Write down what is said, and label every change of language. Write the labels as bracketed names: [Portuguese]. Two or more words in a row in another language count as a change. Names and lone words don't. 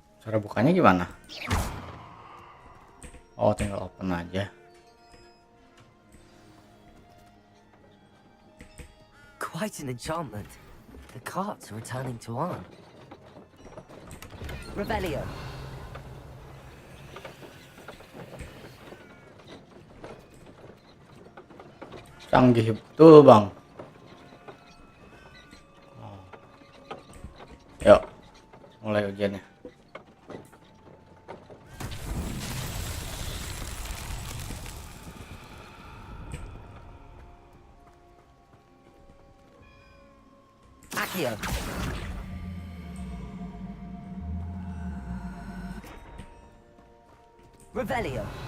[Indonesian] Cara bukanya gimana? Oh, tinggal open aja. [English] Quite an enchantment. The carts are returning to on. [Indonesian] Revelio. Canggih betul, Bang. Yuk, mulai ujiannya. Accio. Revelio.